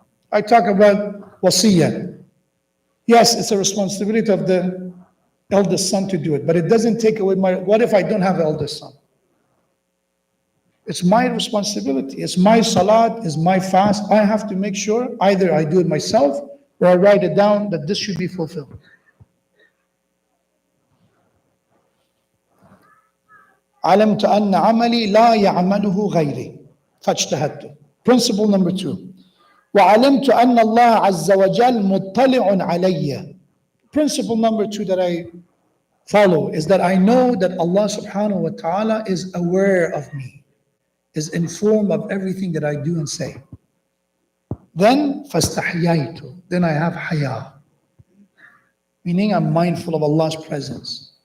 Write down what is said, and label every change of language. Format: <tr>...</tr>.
<en>I talk about wasiyah. Yes, it's a responsibility of the eldest son to do it, but it doesn't take away what if I don't have an eldest son? It's my responsibility. It's my salat, it's my fast. I have to make sure either I do it myself or I write it down that this should be fulfilled.</en> <ar>علمت أن عملي لا يعمله غيري فاجتهدت.</ar> <en>Principle number 2.</en> <ar>وعلمت أن الله عز وجل مطلع علي.</ar> <en>Principle number 2 that I follow is that I know that Allah subhanahu wa ta'ala is aware of me, is informed of everything that I do and say. Then</en> <ar>فاستحييت.</ar> <en>Then I have haya, meaning I'm mindful of Allah's presence.</en>